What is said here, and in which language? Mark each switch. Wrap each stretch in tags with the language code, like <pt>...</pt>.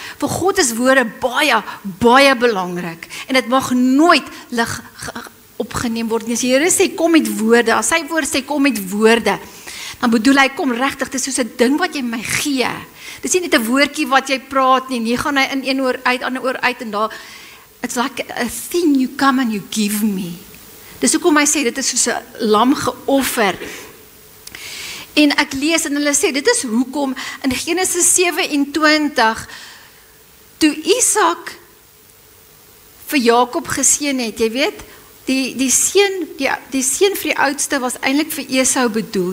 <af>Vir God is woorde baie belangrik, en dit mag nooit lig opgeneem word nie. As die Here sê kom met woorde, as sy woord sê kom met woorde, dan bedoel hy kom regtig, dit is soos 'n ding wat jy my gee. Dis nie net 'n woordjie wat jy praat nie, nie gaan hy in een oor uit, ander oor uit en daar.</af> <en>It's like a thing you come and you give me.</en> <af>Dis hoekom hy sê dit is soos 'n lam geoffer. En ek lees en hulle sê dit is hoekom in Genesis 27 toe Isak vir Jakob geseën het, jy weet, die seun vir die oudste was eintlik vir Esau bedoel.</af>